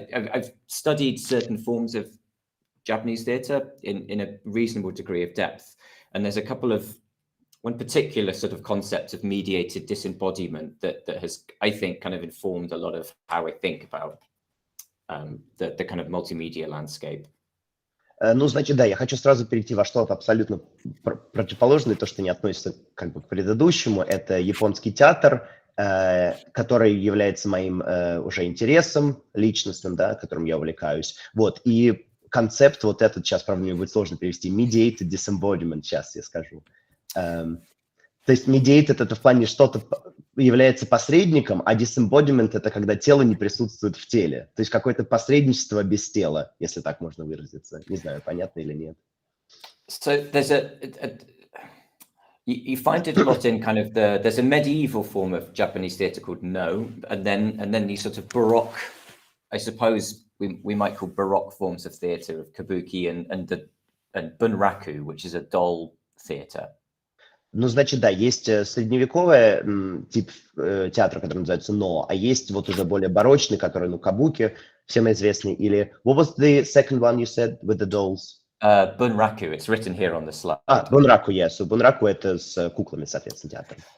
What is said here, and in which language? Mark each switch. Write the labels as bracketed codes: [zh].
[en] I've studied certain forms of Japanese theatre in a reasonable degree of depth, and there's a couple of one particular sort of concept of mediated disembodiment that has, I think, kind of informed a lot of how I think about the kind of multimedia landscape. [ru] Ну, значит, да, я хочу сразу перейти во что-то абсолютно противоположное, то, что не относится как бы к предыдущему. Это японский театр, который является моим уже интересом личностным, да, которым я увлекаюсь. Вот, и концепт вот этот, сейчас, правда, мне будет сложно перевести, Mediated Disembodiment, сейчас я скажу. То есть Mediated — это в плане что-то является посредником, а Disembodiment — это когда тело не присутствует в теле. То есть какое-то посредничество без тела, если так можно выразиться. Не знаю, понятно или нет. [en] So there's you find it a lot in kind of there's a medieval form of Japanese theatre called No, and then these sort of Baroque, I suppose we might call Baroque forms of theatre of Kabuki and Bunraku, which is a doll theatre. [ru] Ну, значит, да, есть средневековый тип театра, который называется «но», а есть вот уже более барочный, который, ну, кабуки, всем известный, или... [en] What was the second one you said with the dolls? Bunraku, it's written here on the slide. Bunraku, yes. So [ru] Bunraku — это с куклами, соответственно, театр.